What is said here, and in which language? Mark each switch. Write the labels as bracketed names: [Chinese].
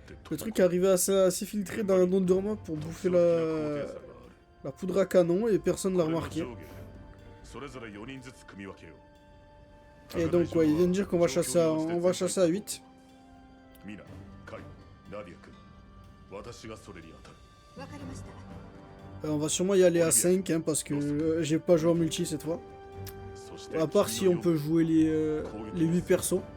[French] Le truc arrivait à s'infiltrer dans un endurement pour bouffer la poudre à canon et personne l'a remarqué. [Japanese] それぞれ4人ずつ組み分けよう。 [French] Et donc, ouais, il vient de dire qu'on va chasser à 8. [Japanese] ミナ、カイ、ナディア君、私がそれに当たる。わかりました。 [French] On va sûrement y aller à 5 hein, parce que j'ai pas joué en multi cette fois. [Japanese] そして [French] À part si on peut jouer les 8 persos.